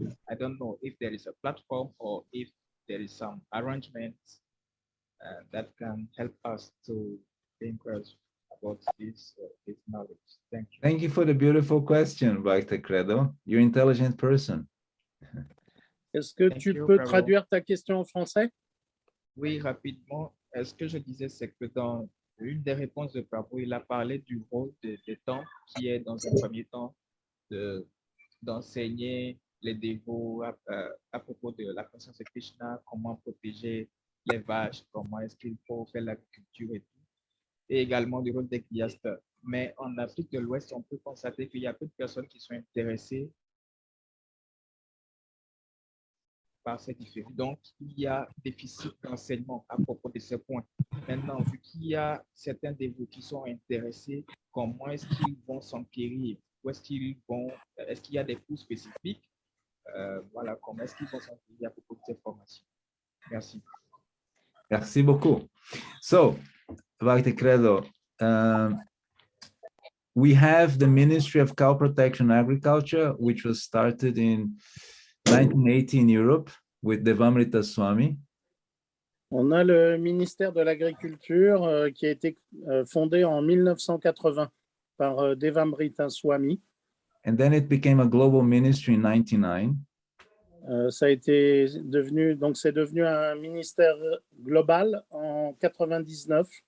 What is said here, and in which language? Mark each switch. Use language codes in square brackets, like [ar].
[en] I don't know if there is a platform or if there is some arrangement that can help us to think about this knowledge. Thank you. Thank you for the beautiful question, Bhakta Credo. You're an intelligent person. [fr] Est-ce que tu peux traduire ta question en français? Oui, rapidement. Ce que je disais, c'est que dans une des réponses de Prabhu, il a parlé du rôle des temples qui est dans un premier temps d'enseigner les dévots à propos de la conscience de Krishna, comment protéger les vaches, comment est-ce qu'il faut faire l'agriculture et tout. et également du rôle des guiasteurs. Mais en Afrique de l'Ouest, on peut constater qu'il y a peu de personnes qui sont intéressées par ces différents. Donc, il y a déficit d'enseignement à propos de ces points. Maintenant, vu qu'il y a certains dévots qui sont intéressés, comment est-ce qu'ils vont s'enquérir? Où est-ce qu'ils vont? Est-ce qu'il y a des cours spécifiques? Voilà, comment est-ce qu'ils vont s'enquérir à propos de ces formations? Merci. Merci beaucoup. [en] So, Bhakti Credo, we have the Ministry of Cow Protection and Agriculture, which was started in 1980 in Europe with Devamrita Swami. [fr] On a le ministère de l'Agriculture qui a été fondé en 1980 par Devamrita Swami. [en] And then it became a global ministry in 1999. [fr] Ça a été devenu, donc c'est devenu un ministère global en 99.